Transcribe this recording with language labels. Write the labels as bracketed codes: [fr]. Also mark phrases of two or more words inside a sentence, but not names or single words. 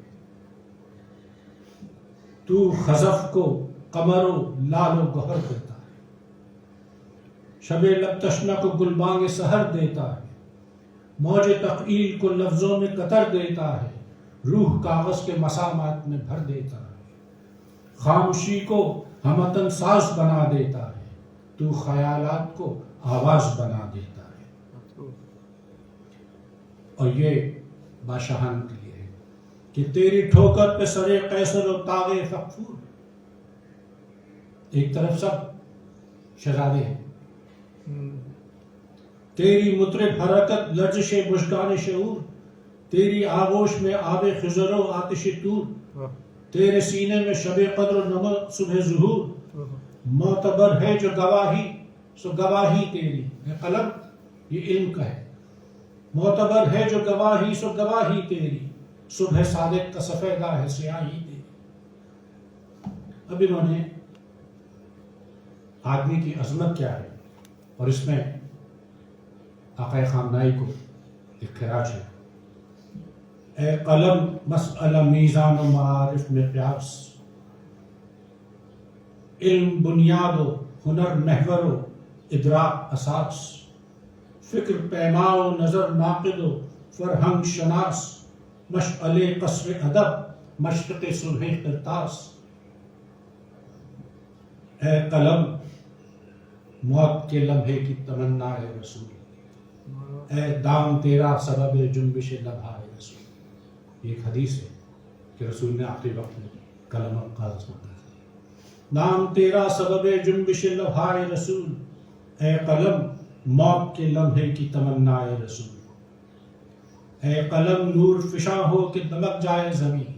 [ur] تو خزف کو قمر و لال و گہر دیتا ہے، شب لب تشنہ کو گلبانگ سحر دیتا ہے، موج تقلیل کو لفظوں میں قطر دیتا ہے، روح کاغذ کے مسامات میں بھر دیتا ہے، خاموشی کو ہمتن ساز بنا دیتا ہے، تو خیالات کو آواز بنا دیتا ہے۔ اور یہ بادشاہان کے لیے ہے کہ تیری ٹھوکر پہ سرے قیصر و تاغ فغفور، ایک طرف سب شہزادے ہیں، تیری مطرب حرکت لرزش مژگان شعور، تیری آغوش میں آب خضر و آتش طور، تیرے سینے میں شب قدر و نمو صبح ظہور، معتبر ہے جو گواہی سو گواہی تیری، قلم یہ علم کا ہے، معتبر ہے جو گواہی سو گواہی تیری، صبح صادق کا سفیدہ ہے سیاہی تیری۔ اب انہوں نے آدمی کی عظمت کیا ہے، اور اس میں آقا خامنائی کو ایک خراج ہے، اے قلم مسئلہ میزان و معارف میں قیاس، علم بنیاد و ہنر محور و ادراک اساس، فکر پیما و نظر ناقد و فرہنگ شناس، مشعل قصر ادب مشرق صبح قرطاس، اے قلم موت کے لمحے کی تمنا ہے رسول، اے دام تیرا سبب جنبش لبھا ہے رسول۔ یہ ایک حدیث ہے کہ رسول نے آخری وقت میں قلم اور کاغذ مانگا، نام تیرا سبب جنبش لبھا ہے رسول، اے قلم موت کے لمحے کی تمنا ہے رسول، اے قلم نور فشاں ہو کہ دمک جائے زمین۔